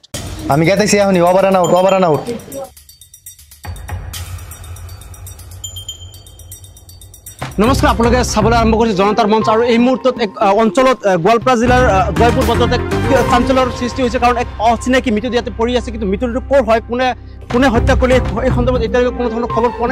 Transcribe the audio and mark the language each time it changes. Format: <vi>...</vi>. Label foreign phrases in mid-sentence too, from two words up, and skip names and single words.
<bn>আমি গেতেছি এখনই,</bn> <en>over and out, over and out.</en> <as>নমস্কাৰ, আপোনালোকে চাবলৈ আৰম্ভ কৰিছে জনতাৰ মঞ্চ। আৰু এই মুহূৰ্তত এক অঞ্চলত গোৱালপাৰা জিলাৰ জয়পুৰ বজাৰত এক চাঞ্চল্যৰ সৃষ্টি হৈছে, কাৰণ এক অচিনাকি মৃতদেহ ইয়াতে পৰি আছে। কিন্তু মৃতদেহটো ক'ৰ হয়, কোনে হত্যা কৰিলে, এই সন্দৰ্ভত এতিয়ালৈকে কোনো ধৰণৰ খবৰ পোৱা নাই।</as>